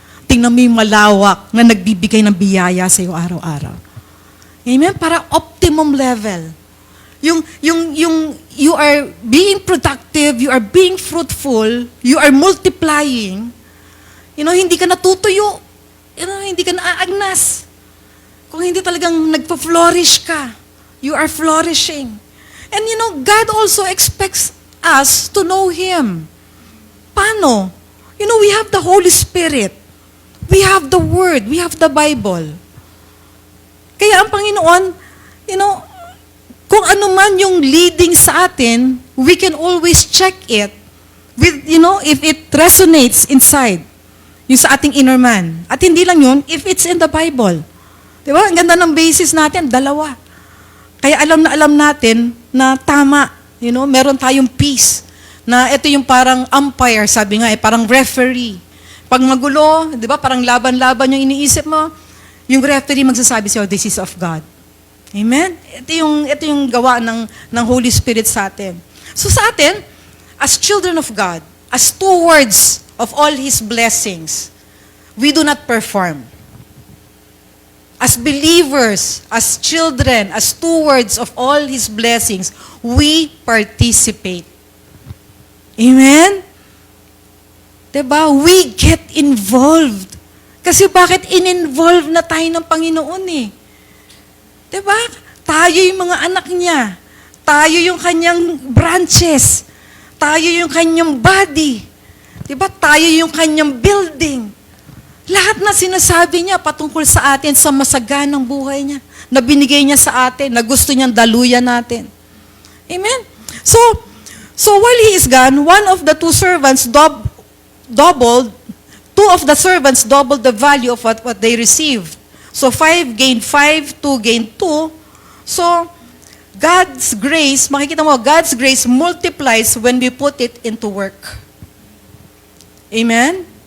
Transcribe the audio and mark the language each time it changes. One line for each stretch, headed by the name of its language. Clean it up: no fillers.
Filipino: Tingnan mo yung malawak na nagbibigay ng biyaya sa'yo araw-araw. Amen? Para optimum level.
English: You are being productive, you are being fruitful, you are multiplying. You know,
Filipino: hindi ka natutuyo. You know, hindi ka naaagnas. Kung hindi talagang nagpa-flourish ka,
English: you are flourishing. And you know, God also expects us to know Him.
Filipino: Paano?
English: You know, we have the Holy Spirit. We have the Word. We have the Bible.
Filipino: Kaya ang Panginoon,
English: you know, kung ano man yung leading sa atin, we can always check it with, you know, if it resonates inside,
Filipino: yung sa ating
English: inner man.
Filipino: At hindi lang yun,
English: if it's in the Bible.
Filipino: Di ba? Ang ganda ng basis natin, dalawa. Kaya alam natin na tama, you know, meron tayong peace. Na ito yung parang umpire, sabi nga, parang referee. Pag magulo, di ba, parang laban-laban yung iniisip mo, yung referee magsasabi sa'yo,
English: this is of God.
Filipino: Amen? Ito yung gawa ng Holy Spirit sa atin.
English: So sa atin, as children of God, as stewards of all His blessings, we do not perform. As believers, as children, as stewards of all His blessings, we participate. Amen? Diba? We get involved.
Filipino: Kasi bakit in-involve na tayo ng Panginoon eh? Diba? Tayo yung mga anak niya. Tayo yung kanyang branches. Tayo yung kanyang body. Diba? Tayo yung kanyang building. Lahat na sinasabi niya patungkol sa atin sa masaganang buhay niya, na binigay niya sa atin, na gusto niyang daluyan natin.
English: Amen? So while he is gone, one of the two servants two of the servants doubled the value of what they received. So 5 gained 5, 2 gained 2. So, God's grace,
Filipino: makikita mo,
English: God's grace multiplies when we put it into work. Amen?